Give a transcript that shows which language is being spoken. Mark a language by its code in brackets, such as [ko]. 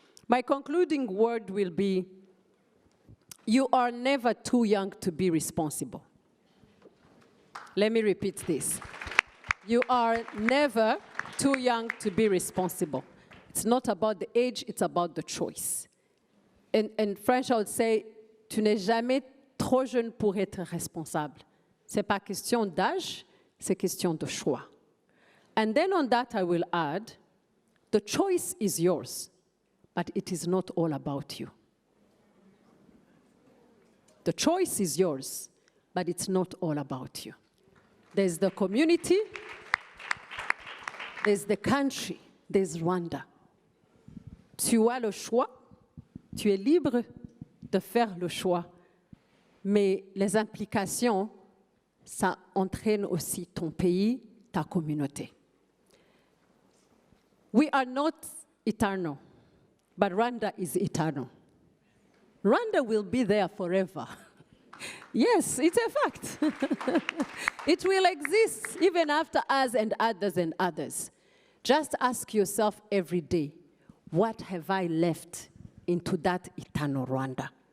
[en] My concluding word will be, you are never too young to be responsible. Let me repeat this. You are never too young to be responsible. It's not about the age, it's about the choice. In French, I would say, [fr] tu n'es jamais trop jeune pour être responsable. C'est pas question d'âge, c'est question de choix. [en] And then on that I will add, the choice is yours, but it is not all about you. The choice is yours, but it's not all about you. There's the community, there's the country, there's Rwanda. [fr] Tu as le choix, tu es libre de faire le choix, mais les implications ça entraîne aussi ton pays, ta communauté. [en] We are not eternal, but Rwanda is eternal. Rwanda will be there forever. Yes, it's a fact. It will exist even after us and others and others. Just ask yourself every day, what have I left into that eternal Rwanda?